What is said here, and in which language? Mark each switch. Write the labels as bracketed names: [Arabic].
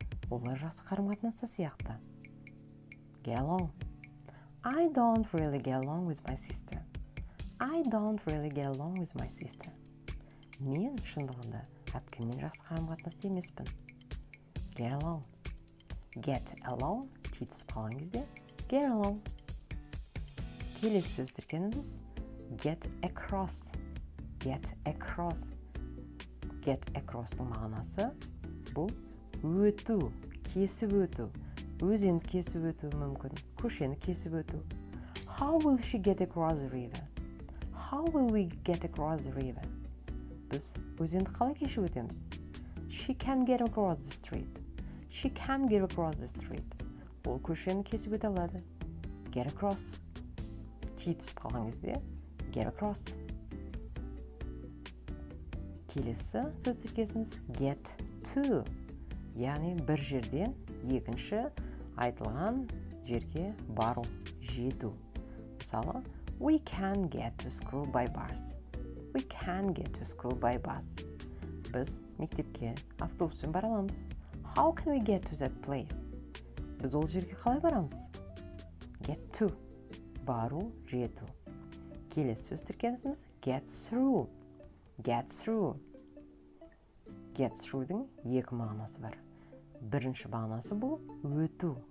[Kazakh] Олар жақсы қарым-қатынаста сияқты. [English] Get along. I don't really get along with my sister. I don't really get along with my sister. [Kazakh] Мен шындығында әпкеммен жақсы қарым-қатынаста емеспін. [English] Get along. Get along. [Kazakh] Ти түсіп қалған кезде [English] get along. [Kazakh] Келесі сөз тіркеніміз [English] get across. Get across. Get across- [Kazakh] тың мағынасы бұл өту, кесіп өту. Өзенді кесіп өту мүмкін, көшені кесіп өту. [English] How will she get across the river? How will we get across the river? [Kazakh] Біз өзенді қалай кешіп өтеміз? [English] She can get across the street. She can get across the street. [Kazakh] Ол көшені кесіп өте алады. [English] Get across. [Kazakh] Ти түсіп қалған кезде [English] get across. [Kazakh] Келесі сөз тіркесіміз [English] get to. [Kazakh] Яғни бір жерден екінші айтылған жерге бару, жету. Мысалы, [English] we can get to school by bus. We can get to school by bus. [Kazakh] Біз мектепке автобуспен бара аламыз. [English] How can we get to that place? [Kazakh] Біз ол жерге қалай барамыз? [English] Get to. [Kazakh] Бару, жету. Келесі сөз тіркесіміз [English] get through. Get through. Get through- [Kazakh] дың екі мағынасы бар. Бірінші мағынасы бұл өту.